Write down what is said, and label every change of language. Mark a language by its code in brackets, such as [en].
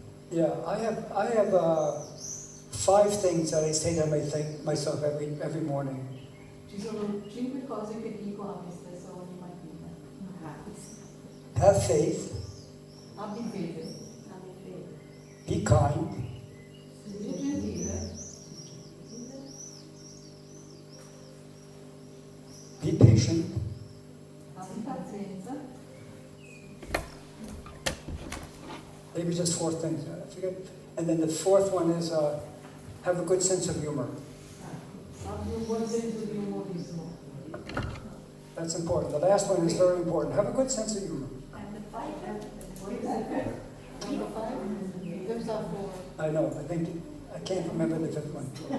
[en] Yeah. I have 5 things that I say to myself every morning. [it] Ci sono 5 cose che dico a me stessa ogni mattina. [en] Have faith, [it] Abbi fede, [en] be kind, [it] sii gentile, [en] be patient, [it] abbi pazienza. [en] maybe just 4 things, I forget. And then the 4th one is have a good sense of humor. [it] Abbi un buon senso di umorismo. [en] That's important. The last one is very important. Have a good sense of humor. Number 5, those are 4. I know, I can't remember the 5th one.